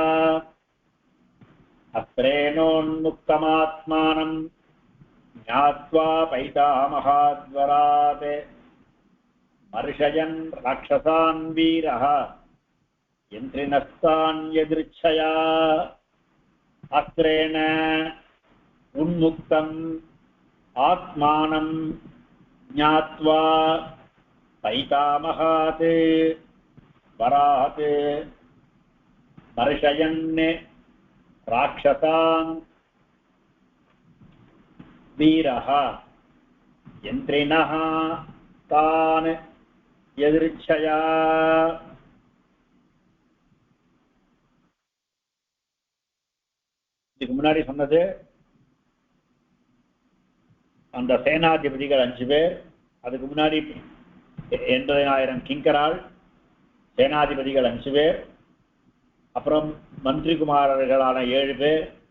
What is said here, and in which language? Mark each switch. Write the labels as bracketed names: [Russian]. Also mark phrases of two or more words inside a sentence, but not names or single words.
[Sanskrit] अस्त्रेणोन्मुक्तमात्मानं ज्ञात्वा पैतामहाद्वरात् मर्शयन् राक्षसान् वीरः यन्त्रिणस्तान् यदृच्छया अस्त्रेण उन्मुक्तम् आत्मानं ज्ञात्वा पैतामहात् वरात् मर्शयन् राक्षसान् वीरः यन्त्रिणः तान् यदृच्छया. [Tamil] இதுக்கு முன்னாடி சொன்னது அந்த சேனாதிபதிகள் 5 பேர், அதுக்கு முன்னாடி 80,000 கிங்கரால் சேனாதிபதிகள் 5 பேர், அப்புறம் மந்திரி குமாரர்களான 7 பேர்,